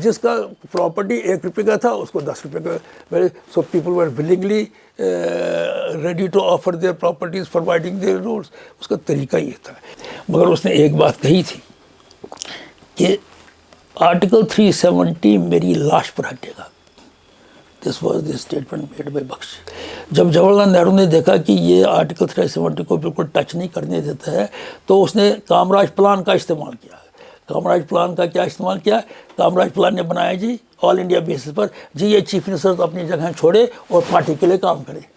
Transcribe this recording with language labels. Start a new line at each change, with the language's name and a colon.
Urdu: جس کا پراپرٹی 1 روپے کا تھا اس کو 10 روپے کا.
English: So people are willingly ready to offer their properties providing their rules.
Urdu: اس کا طریقہ یہ تھا. مگر اس نے ایک بات کہی تھی کہ آرٹیکل 370 میری لاش پر ہٹے گا,
English: This was the statement made by Bakshi.
Urdu: جب جواہر لال نہرو نے دیکھا کہ یہ آرٹیکل 370 کو بالکل ٹچ نہیں کرنے دیتا ہے تو اس نے کامراج پلان کا استعمال کیا. کامراج پلان کا کیا استعمال کیا؟ کامراج پلان نے بنایا جی آل انڈیا بیسس پر جی یہ چیف منسٹر اپنی جگہ چھوڑے اور پارٹی کے لیے کام کرے.